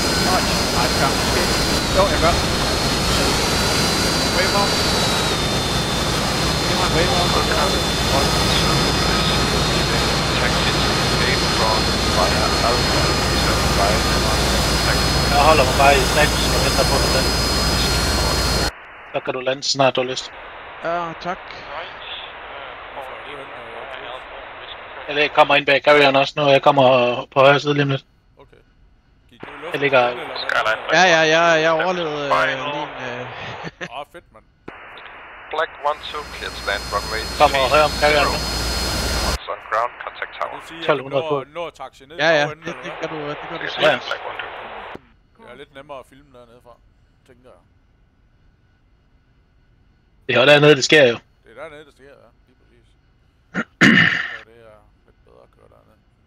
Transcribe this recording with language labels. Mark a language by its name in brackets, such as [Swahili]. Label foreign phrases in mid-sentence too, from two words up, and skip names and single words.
[Danish] Nej, det gør måske. Jo, jeg gør. [English] Wave off. [Danish] Det var en [English] wave off. Taxi to gate from via Alpha to right on taxi. [Danish] Jeg holder mig bare i stacken, og venter på den. Så kan du lande snart, du har lyst. Ja, tak. [English] Right. [Danish] Jeg kommer ind bag carrieren også nu, og jeg kommer på højre side lige om lidt. Okay. Gik det i luften? Jeg ligger... [English] Skyline [Danish] Ja, jeg overlevede lige en... Åh, fedt, mand. [English] Black 1-2, clear to land runway 30. [Danish] Kommer højre om carrieren nu. [English] Once on ground, contact [Danish] Kan [English] tower. [Danish] du sige, at du 1200 på. når taxi ned? Ja, bagenden, det eller kan hvad? du [English] Clear [Danish] se. [English] to land Black 1-2. [Danish] Det er lidt nemmere at filme dernede fra, tænker jeg. Det er jo dernede, det sker jo. Det er dernede, det sker, ja. Lige præcis. Ja, det er lidt bedre at køre dernede.